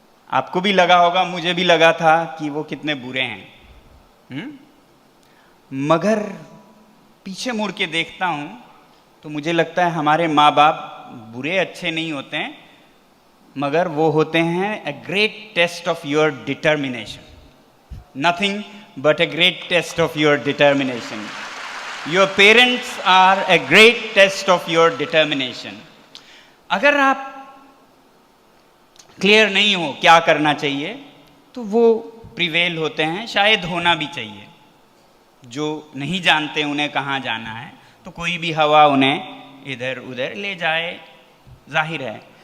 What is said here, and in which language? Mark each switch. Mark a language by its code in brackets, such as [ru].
[hi] आपको भी लगा होगा, मुझे भी लगा था कि वो कितने बुरे हैं। मगर पीछे मुड़ के देखता हूं तो मुझे लगता है हमारे माँ बाप बुरे अच्छे नहीं होते हैं, मगर वो होते हैं [en] a great test of your determination. Nothing but a great test of your determination. Your parents are a great test of your determination. [hi] अगर आप क्लियर नहीं हो क्या करना चाहिए तो वो प्रिवेल होते हैं, शायद होना भी चाहिए। जो नहीं जानते उन्हें कहाँ जाना है, तो कोई भी हवा उन्हें इधर उधर ले जाए, जाहिर है।